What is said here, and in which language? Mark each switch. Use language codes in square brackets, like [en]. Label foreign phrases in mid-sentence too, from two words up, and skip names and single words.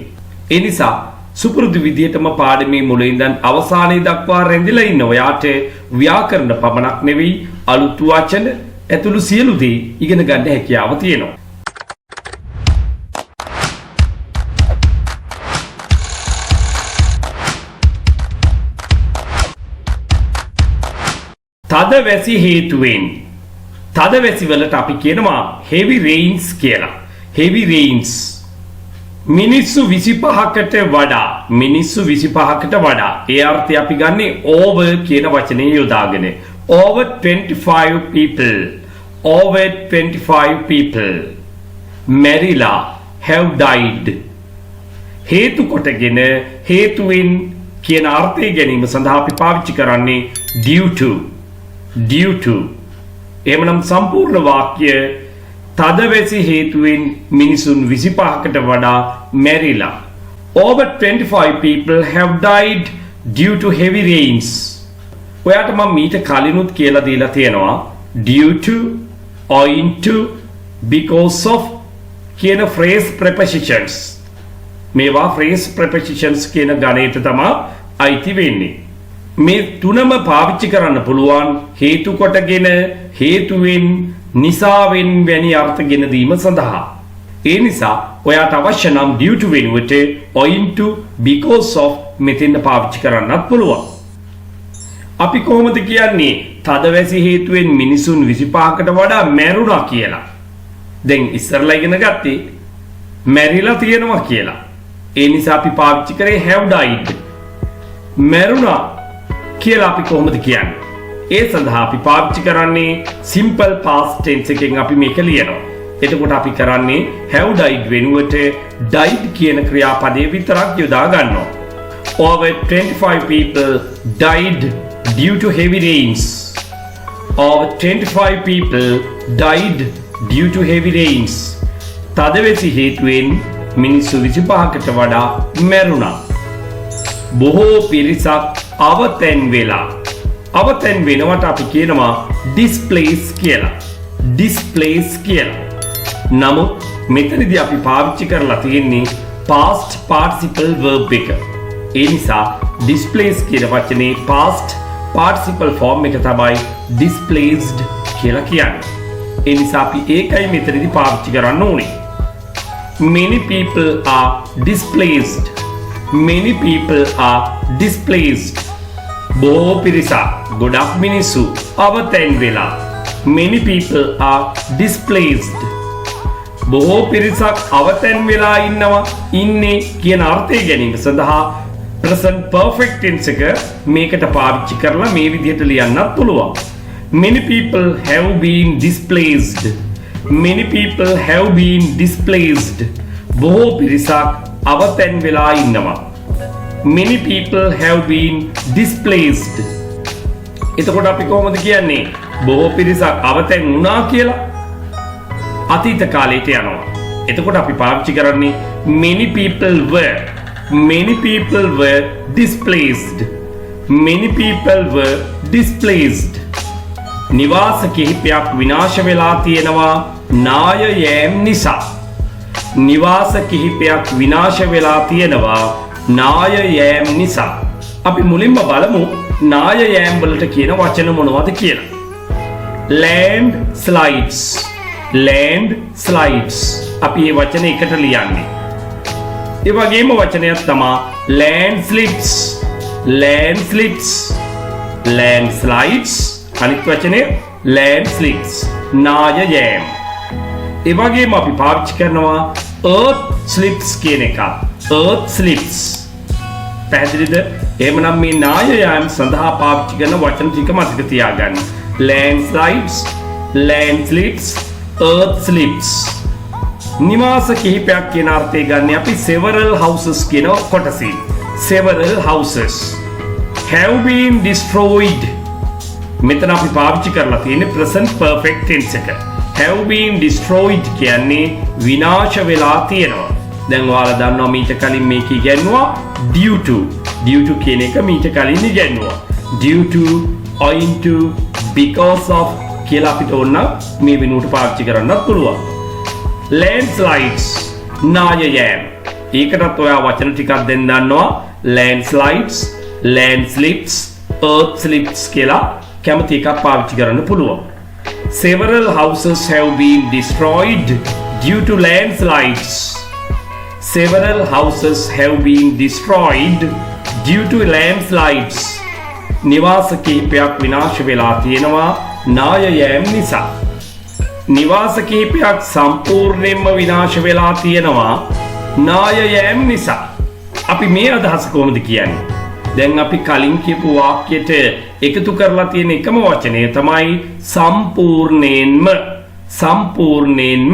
[si] ඒ නිසා සුපුරුදු විදියටම පාඩමේ මුලින් ඉඳන් අවසානයේ දක්වා රැඳිලා ඉන්න ඔයාට ව්‍යාකරණ පමණක් නෙවෙයි අලුත් වචන ඇතුළු සියලු දේ ඉගෙන ගන්න හැකියාව තියෙනවා. තදවැසි හේතුවෙන් තදවැසි වලට අපි කියනවා [en] heavy rains [si] කියලා. [en] heavy rains [si] මිනිස්සු 25කට වඩා ඒ අර්ථය අපි ගන්නෙ over කියන වචනේ යොදාගෙන [en] over 25 people [si] මැරිලා [en] have died [si] හේතු කොටගෙන හේතුවෙන් කියන අර්ථය ගැනීම සඳහා අපි පාවිච්චි කරන්නේ [en] due to [si] එහෙමනම් සම්පූර්ණ වාක්‍ය තදවැසි හේතුවෙන් මිනිසුන් 25කට වඩා මැරිලා. [en] Over 25 people have died due to heavy rains. [si] ඔයාට මම මීට කලිනුත් කියලා දීලා තියෙනවා [en] due to, owing to, because of [si] කියන [en] phrase prepositions. [si] මේවා [en] phrase prepositions [si] කියන ගණයට තමයි අයිති වෙන්නේ. මේ තුනම පාවිච්චි කරන්න පුළුවන් හේතු කොටගෙන හේතුවෙන් නිසාවෙන් වැනි අර්ථ ගෙන දීම සඳහා. ඒ නිසා ඔයාට අවශ්‍ය නම් [en] due to [si] වෙනුවට [en] owing to, because of [si] මෙතෙන්ද පාවිච්චි කරන්නත් පුළුවන්. අපි කොහොමද කියන්නේ තදවැසි හේතුවෙන් මිනිසුන් 25කට වඩා මැරුණා කියලා? දැන් ඉස්සරලා ඉගෙන ගත්තේ මැරිලා තියෙනවා කියලා. ඒ නිසා අපි පාවිච්චි කරේ [en] have died. [si] මැරුණා කියලා අපි කොහොමද කියන්නේ? ඒ සඳහා අපි පාවිච්චි කරන්නේ [en] simple past tense [si] එකෙන් අපි මේක ලියනවා. එතකොට අපි කරන්නේ [en] have died [si] වෙනුවට died කියන ක්‍රියාපදයේ විතරක් යොදා ගන්නවා. [en] Over 25 people died due to heavy rains. Over 25 people died due to heavy rains. [si] තදවැසි හේතුවෙන් මිනිස්සු 25කට වඩා මැරුණා. බොහෝ පිරිසක් අවතැන් වෙලා. අවතැන් වෙනවට අපි කියනවා displaced කියලා. displaced කියලා. නමුත් මෙතනදී අපි පාවිච්චි කරලා තියෙන්නේ [en] past participle verb [si] එක. ඒ නිසා displaced කියන වචනේ [en] past participle form [si] එක තමයි displaced කියලා කියන්නේ. ඒ නිසා අපි ඒකයි මෙතනදී පාවිච්චි කරන්න ඕනේ. [en] Many people are displaced. Many people are displaced. [si] බොහෝ පිරිසක් ගොඩක් මිනිස්සු අවතැන් වෙලා. [en] Many people are displaced. [si] බොහෝ පිරිසක් අවතැන් වෙලා ඉන්නේ කියන අර්ථය ගැනීම සඳහා [en] present perfect tense [si] එක මේකට පාවිච්චි කරලා මේ විදිහට ලියන්නත් පුළුවන්. [en] Many people have been displaced. Many people have been displaced. [si] බොහෝ පිරිසක් අවතැන් වෙලා ඉන්නවා. [en] Many people have been displaced. [si] එතකොට අපි කොහොමද කියන්නේ බොහෝ පිරිසක් අවතැන් වුණා කියලා? අතීත කාලයට යනවා. එතකොට අපි පාවිච්චි කරන්නේ [en] many people were displaced. Many people were displaced. [si] නිවාස කිහිපයක් විනාශ වෙලා තියෙනවා නායයෑම් නිසා. නිවාස කිහිපයක් විනාශ වෙලා තියෙනවා නායයෑම් නිසා. අපි මුලින්ම බලමු නායයෑම් වලට කියන වචන මොනවද කියලා. landslides. අපි මේ වචන එකට ලියන්නේ. ඒ වගේම වචනයක් තමයි landslides. අනිත් වචනේ landslides. නායයෑම්. ඒ වගේම අපි පාවිච්චි කරනවා [en] earth slips [si] කියන එක. [en] earth slips. [si] පැහැදිලිද? එහෙමනම් මේ නායයෑම් සඳහා පාවිච්චි කරන වචන ටික මතක තියාගන්න. [en] landslides, earth slips. [si] නිවාස කිහිපයක් කියන අර්ථය ගන්න අපි [en] several houses [si] කියන කොටසින්. [en] several houses have been destroyed. [si] මෙතන අපි පාවිච්චි කරලා තියෙන්නේ [en] present perfect tense [si] එක. [en] have been destroyed [si] කියන්නේ විනාශ වෙලා තියෙනවා. දැන් ඔයාලා දන්නවා මීට කලින් මේක ඉගෙනුවා [en] due to [si] කියන එක මීට කලින් ඉගෙනුවා. [en] due to, owing to, because of [si] කියලා අපිට ඕන මේ වෙනුවට පාවිච්චි කරන්නත් පුළුවන්. landslides නායයෑම්. ඒකටත් ඔයා වචන ටිකක් දෙන්න දන්නවා. [en] landslides, landslips, earth slips [si] කියලා කැමති එකක් පාවිච්චි කරන්න පුළුවන්. [en] Several houses have been destroyed due to landslides. Several houses have been destroyed due to landslides. [si] නිවාස කිහිපයක් විනාශ වෙලා තියෙනවා නායයෑම් නිසා. නිවාස කිහිපයක් සම්පූර්ණයෙන්ම විනාශ වෙලා තියෙනවා නායයෑම් නිසා. අපි මේ අදහස කොහොමද කියන්නේ? දැන් අපි කලින් කියපු වාක්‍යයට එකතු කරලා තියෙන එකම වචනය තමයි සම්පූර්ණයෙන්ම.